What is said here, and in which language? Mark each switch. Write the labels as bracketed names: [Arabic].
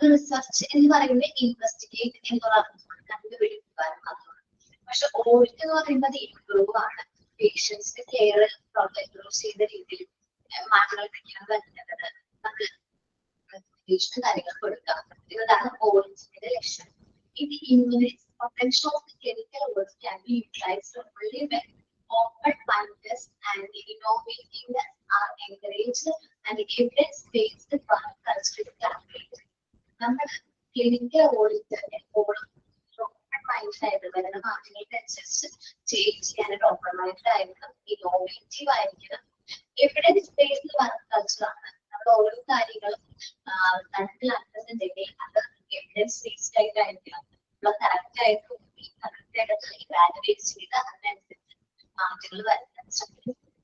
[Malayalam] Search എന്ന് പറയുന്നത് investigate എന്നുള്ള അർത്ഥമാണ്, കണ്ടുപിടിക്കുവാനും അർത്ഥമാണ്. പക്ഷെ ഓഡിറ്റ് എന്ന് പറയുമ്പോൾ അത് ഇംപ്രൂവ് ആണ്, പേഷ്യൻസിന്റെ കെയർ ഇംപ്രൂവ് ചെയ്ത രീതിയിൽ മാറ്റങ്ങൾ എന്തൊക്കെയാണ് വരുന്നത്, നമുക്ക് നിരീക്ഷണ കാര്യങ്ങൾ കൊടുക്കുക. ഇതാണ് ഓഡിറ്റിന്റെ ലക്ഷ്യം. ഇത് [English] potential of the clinical audit can be utilized only when open-mindedness and innovativeness are encouraged and evidence-based culture calculated. [Malayalam] നമ്മൾ ക്ലിനിക്കൽ ഓഡിറ്റ് എപ്പോഴും ഓപ്പൺ മൈൻഡ് ആയിട്ട് വരുന്ന മാറ്റങ്ങൾക്കനുസരിച്ച് ചേഞ്ച് ചെയ്യാനായിട്ട് ഓപ്പൺ മൈൻഡ് ആയിരിക്കണം, ഇന്നോവേറ്റീവ് ആയിരിക്കണം, എവിഡൻസ് ബേസ്ഡ് വർക്ക് കൾച്ചറാണ്. നമ്മൾ ഓരോ കാര്യങ്ങളും നടപ്പിലാക്കുന്നുണ്ടെങ്കിൽ അത് എവിഡൻസ് ബേസ്ഡ് ആയിട്ടായിരിക്കണം, കറക്റ്റ് ആയിട്ട് ഇവാലുവേറ്റ് ചെയ്ത് അതിനനുസരിച്ച് മാറ്റങ്ങൾ വരുത്താൻ ശ്രമിക്കും.